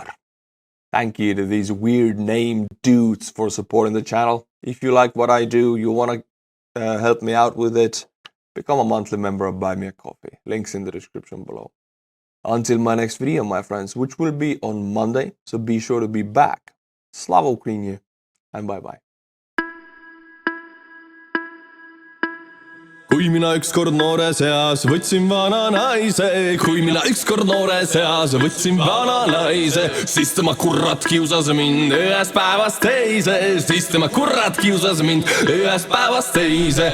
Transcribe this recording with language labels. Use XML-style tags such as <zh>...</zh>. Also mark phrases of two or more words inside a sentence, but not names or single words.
<en>Thank you to these weird named dudes for supporting the channel. If you like what I do, you want to help me out with it, become a monthly member of Buy Me a Coffee. Links in the description below. Until my next video, my friends, which will be on Monday, so be sure to be back.</en> <uk>Слава Україні,</uk> <en>and bye-bye.</en> <et>Kui mina ükskord noores eas võtsin vana naise, kui mina ükskord noores eas võtsin vana naise, siis tema kurat kiusas mind ühest päevast teise, siis tema kurat kiusas mind ühest päevast teise.</et>